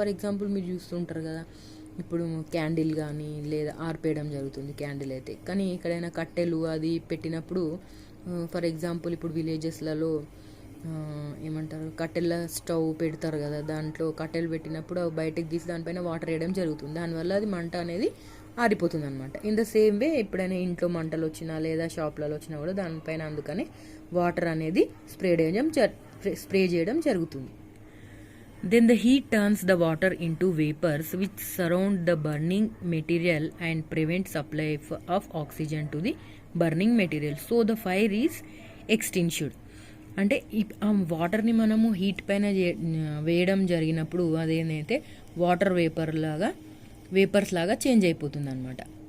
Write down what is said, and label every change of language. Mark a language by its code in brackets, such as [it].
[te] For example మీరు చూస్తుంటారు కదా, ఇప్పుడు క్యాండిల్ కానీ లేదా ఆర్పేయడం జరుగుతుంది క్యాండిల్ అయితే, కానీ ఎక్కడైనా కట్టెలు అది పెట్టినప్పుడు ఫర్ ఎగ్జాంపుల్ ఇప్పుడు విలేజెస్లలో ఏమంటారు కట్టెల స్టవ్ పెడతారు కదా, దాంట్లో కట్టెలు పెట్టినప్పుడు బయటకు తీసి దానిపైన వాటర్ వేయడం జరుగుతుంది. దానివల్ల అది మంట అనేది ఆరిపోతుంది అనమాట. [en] in the same way [te] ఎప్పుడైనా ఇంట్లో మంటలు వచ్చినా లేదా షాప్లలో వచ్చినా కూడా దానిపైన అందుకని వాటర్ అనేది స్ప్రే చేయడం జరుగుతుంది. [en] Then the heat turns the water into vapors which surround the burning material and prevent supply of oxygen to the burning material. So the fire is extinguished. [te] అంటే ఆ వాటర్ని మనము హీట్ పైన వేయడం జరిగినప్పుడు అదేనైతే వాటర్ వేపర్స్ లాగా చేంజ్ అయిపోతుంది అనమాట.